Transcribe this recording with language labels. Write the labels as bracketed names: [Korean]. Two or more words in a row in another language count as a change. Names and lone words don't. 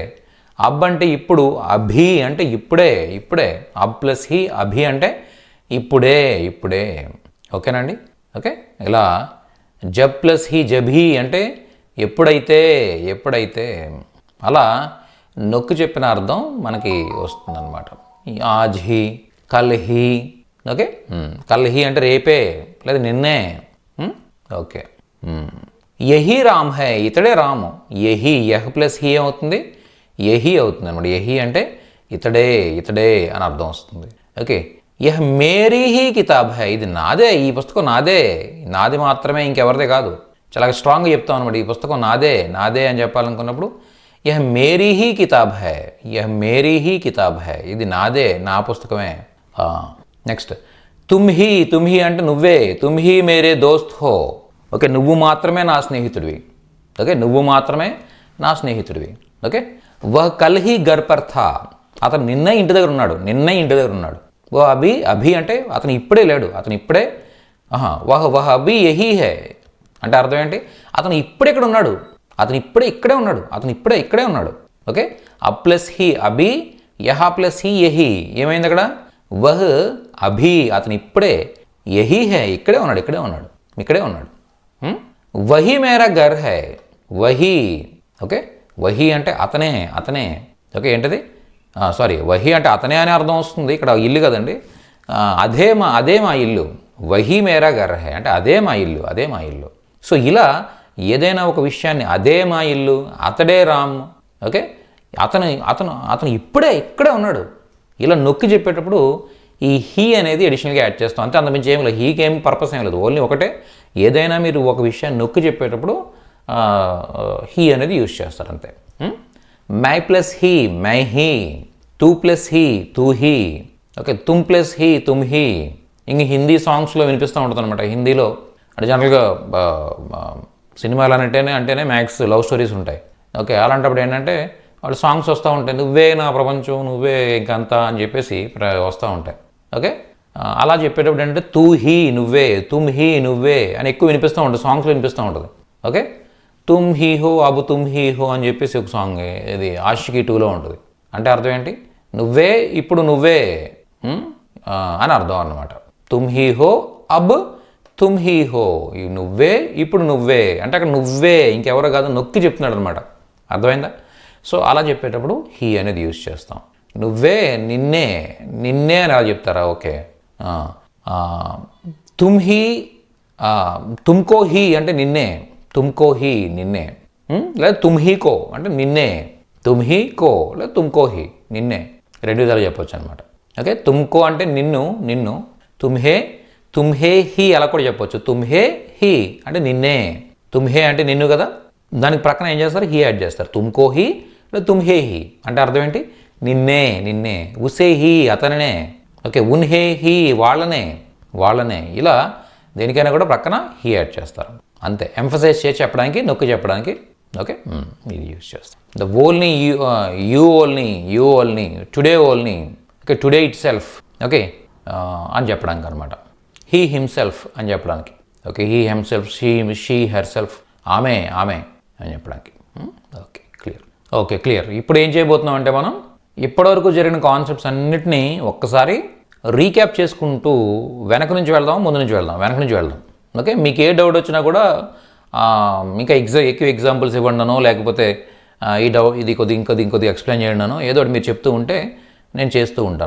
[Telugu] అబ్ అంటే ఇప్పుడు, అభి అంటే ఇప్పుడే. అబ్ ప్లస్ హీ అభి అంటే ఇప్పుడే. ఓకేనండి? ఓకే, ఇలా జబ్ ప్లస్ హీ జభీ అంటే ఎప్పుడైతే. అలా నొక్కి చెప్పిన అర్థం మనకి వస్తుందన్నమాట. [Hindi] आज ही, कल ही. [Telugu] ఓకే, [Hindi] कल ही [Telugu] అంటే రేపే లేదా నిన్నే. ఓకే, [Hindi] यही राम है [Telugu] ఇతడే రాము. యహీ యహ్ ప్లస్ హీ ఏమవుతుంది, యహీ అవుతుంది అనమాట. యహీ అంటే ఇతడే అని అర్థం వస్తుంది. ఓకే, [Hindi] यह मेरी ही किताब है [Telugu] ఇది నాదే, ఈ పుస్తకం నాది మాత్రమే, ఇంకెవరిదే కాదు. చాలా స్ట్రాంగ్గా చెప్తాం అనమాట, ఈ పుస్తకం నాదే అని చెప్పాలనుకున్నప్పుడు [Hindi] यह मेरी ही किताब है [Telugu] ఇది నాదే, నా పుస్తకమే. నెక్స్ట్ [Hindi] तुम ही [Telugu] అంటే నువ్వే. [Hindi] तुम ही मेरे दोस्त हो. [Telugu] ఓకే, నువ్వు మాత్రమే నా స్నేహితుడివి. ఓకే, [Hindi] वह कल ही घर पर था [Telugu] అతను నిన్నే ఇంటి దగ్గర ఉన్నాడు. ఓ అభి అంటే అతను ఇప్పుడే లేడు, [Hindi] वह अभी यही है [Telugu] అంటే అర్థం ఏంటి, అతను ఇప్పుడే ఇక్కడ ఉన్నాడు, ఇక్కడే ఉన్నాడు. ఓకే, అబ్ ప్లస్ హీ అభి, యహా ప్లస్ హీ యహీ ఏమైంది అక్కడ, [Hindi] वह अभी [Telugu] అతను ఇప్పుడే, [Hindi] यही है [Telugu] ఇక్కడే ఉన్నాడు. [Hindi] वही मेरा घर है वही. [Telugu] ఓకే, వహీ అంటే అతనే. ఓకే, ఏంటది, వహీ అంటే అతనే అనే అర్థం వస్తుంది. ఇక్కడ ఇల్లు కదండి, అదే మా ఇల్లు. [Hindi] वही मेरा घर है [Telugu] అంటే అదే మా ఇల్లు. సో ఇలా ఏదైనా ఒక విషయాన్ని అదే మా ఇల్లు, అతడే రామ్. ఓకే, అతను ఇక్కడే ఉన్నాడు, ఇలా నొక్కి చెప్పేటప్పుడు ఈ హీ అనేది అడిషనల్గా యాడ్ చేస్తాం. అంతే, అంతమించి ఏం లేదు. హీకి ఏం పర్పస్ ఏం లేదు, ఓన్లీ ఒకటే. ఏదైనా మీరు ఒక విషయాన్ని నొక్కి చెప్పేటప్పుడు హీ అనేది యూజ్ చేస్తారు అంతే. [Hindi] मैं प्लस ही मैं ही, तू प्लस ही तू ही. ఓకే, तुम प्लस ही तुम ही. [Telugu] ఇంక హిందీ సాంగ్స్లో వినిపిస్తూ ఉంటుంది అనమాట. హిందీలో అంటే జనరల్గా సినిమాలు అంటేనే మ్యాక్స్ లవ్ స్టోరీస్ ఉంటాయి. ఓకే, అలాంటప్పుడు ఏంటంటే వాళ్ళు సాంగ్స్ వస్తూ ఉంటాయి, నువ్వే నా ప్రపంచం, నువ్వే ఇంకంతా అని చెప్పేసి వస్తూ ఉంటాయి. ఓకే, అలా చెప్పేటప్పుడు ఏంటంటే [Hindi] तू ही [Telugu] నువ్వే, [Hindi] तुम ही [Telugu] నువ్వే అని ఎక్కువ వినిపిస్తూ ఉంటుంది, సాంగ్స్లో వినిపిస్తూ ఉంటుంది. ఓకే, [Hindi] तुम ही हो अब तुम ही हो అని చెప్పేసి ఒక సాంగ్, ఇది ఆషికీ 2లో ఉంటుంది. [Telugu] అంటే అర్థం ఏంటి, నువ్వే ఇప్పుడు నువ్వే అని అర్థం అన్నమాట. [Hindi] तुम ही हो अब तुम ही हो, [Telugu] నువ్వే ఇప్పుడు నువ్వే అంటే అక్కడ నువ్వే ఇంకెవరో కాదు, నొక్కి చెప్తున్నాడు అనమాట. అర్థమైందా? సో అలా చెప్పేటప్పుడు హీ అనేది యూజ్ చేస్తాం. నువ్వే నిన్నే అని అలా చెప్తారా? ఓకే, [Hindi] तुम ही तुमको ही అంటే నిన్నే, లేదా तुम ही को అంటే నిన్నే, तुम ही को [Telugu] లేదా [Hindi] तुमको ही [Telugu] నిన్నే, రెండు విధాలు చెప్పొచ్చు అనమాట. ఓకే, తుమ్కో అంటే నిన్ను, [Hindi] तुम्हें ही [Telugu] అలా కూడా చెప్పొచ్చు. [Hindi] तुम्हें ही [Telugu] అంటే నిన్నే, తుమ్హే అంటే నిన్ను కదా, దానికి ప్రక్కన ఏం చేస్తారు, హీ యాడ్ చేస్తారు. [Hindi] तुमको ही [Telugu] లేదా [Hindi] तुम्हें ही [Telugu] అంటే అర్థం ఏంటి, నిన్నే. [Hindi] उसे ही [Telugu] అతనినే. ఓకే, [Hindi] उन्हें ही [Telugu] వాళ్ళనే. ఇలా దేనికైనా కూడా ప్రక్కన హీ యాడ్ చేస్తారు అంతే, ఎంఫసైజ్ చేసి చెప్పడానికి, నొక్కి చెప్పడానికి. ఓకే, ఇది యూజ్ చేస్తాం. [English] the only, you only, today only. [Telugu] ఓకే, [English] today itself. [Telugu] ఓకే, అని చెప్పడానికి అనమాట. [English] he himself [Telugu] అని చెప్పడానికి. ఓకే, [English] he himself, she herself, [Telugu] ఆమె అని చెప్పడానికి. ఓకే, క్లియర్. ఇప్పుడు ఏం చేయబోతున్నాం అంటే మనం ఇప్పటివరకు జరిగిన కాన్సెప్ట్స్ అన్నిటినీ ఒక్కసారి రీక్యాప్ చేసుకుంటూ వెనక నుంచి వెళ్దాం, ముందు నుంచి వెళ్దాం. ఓకే, మీకు ఏ డౌట్ వచ్చినా కూడా ఇంకా ఎక్కువ ఎగ్జాంపుల్స్ ఇవ్వండినో లేకపోతే ఇది ఇంకొద్ది ఎక్స్ప్లెయిన్ చేయండినో ఏదో ఒకటి మీరు చెప్తూ ఉంటే నేను చేస్తూ ఉంటాను.